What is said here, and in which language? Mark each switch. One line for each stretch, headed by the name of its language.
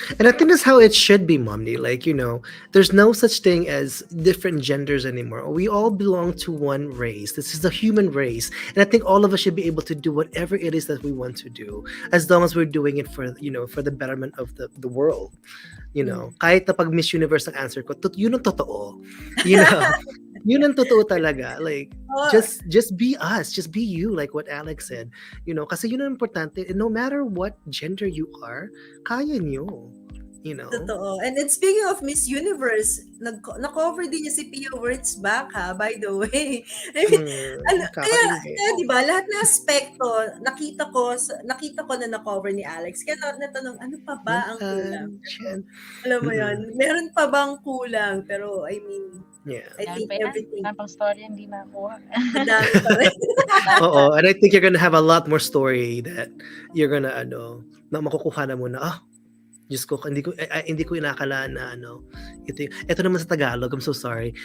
English: And I think that's how it should be, Momni. Like, there's no such thing as different genders anymore. We all belong to one race. This is the human race. And I think all of us should be able to do whatever it is that we want to do, as long as we're doing it for, for the betterment of the world.
Filipino: Kahit na pag Miss Universe ang answer ko, yun ang totoo. Yun ang totoo talaga.
English: Like, just be us. Just be you, like what Alex said.
Filipino: Kasi yun ang importante.
English: No matter what gender you are,
Filipino: kaya nyo. Totoo.
English: And then speaking of
Filipino: Miss Universe, na-cover din niya si Pia Wurtzbach, ha,
English: by the way.
Filipino: I mean, kaya di ba, lahat na aspekto, nakita ko na na-cover ni Alex. Kaya natanong, ano pa ba ang kulang? Alam mo yun, meron pa bang kulang?
English: Pero I mean, I think everything.
Filipino: Pang story hindi nakuha. Dami pa rin.
English: Oo, and I think you're gonna have a lot more story that you're gonna
Filipino: na makukuha na mo na, Diyos ko, hindi ko inakalaan na ito naman sa Tagalog.
English: I'm so sorry.